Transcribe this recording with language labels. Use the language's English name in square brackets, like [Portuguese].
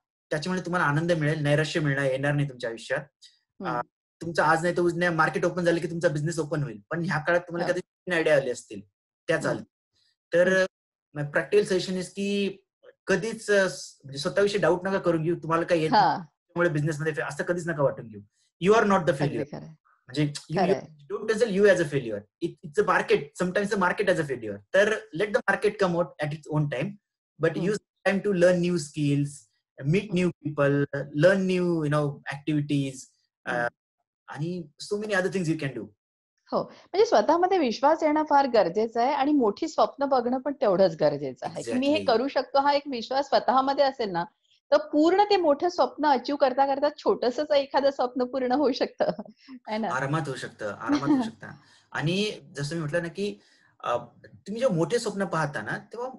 [Marathi] त्याच्यामुळे तुम्हाला आनंद मिळेल, नैराश्य येणार नाही तुमच्या आयुष्यात. तुमचं आज नाही तर उद्या मार्केट ओपन झालं की तुमचा बिझनेस ओपन होईल, पण ह्या काळात तुम्हाला कधी आयडिया आले असतील त्या चालतील. तर [English] practical suggestion is [Marathi] की कधीच म्हणजे स्वतःविषयी डाऊट नका करून घेऊ, तुम्हाला काही येत नाही त्यामुळे बिझनेसमध्ये असं कधीच नका वाटून घेऊ. [English] You are not the failure. [Marathi] म्हणजे [English] don't consider you as a failure. It's a market. Sometimes the market as a failure. [Marathi] तर [English] let the market come out at its own time, but use time to learn new skills, meet new people, learn new activities, [Marathi] आणि [English] so many other things you can do. [Marathi] हो, म्हणजे स्वतःमध्ये विश्वास येणं फार गरजेचं आहे आणि मोठी स्वप्न बघणं पण तेवढंच गरजेचं आहे. की मी हे करू शकतो, हा एक विश्वास स्वतःमध्ये असेल ना, तर पूर्ण ते मोठं स्वप्न अचीव करता करता छोटंसंच एखादं स्वप्न पूर्ण होऊ शकतं, है ना? आरामात होऊ शकतं, आरामात होऊ शकतं. आणि जसं मी म्हटलं ना, की तुम्ही जेव्हा मोठे स्वप्न पाहता ना, तेव्हा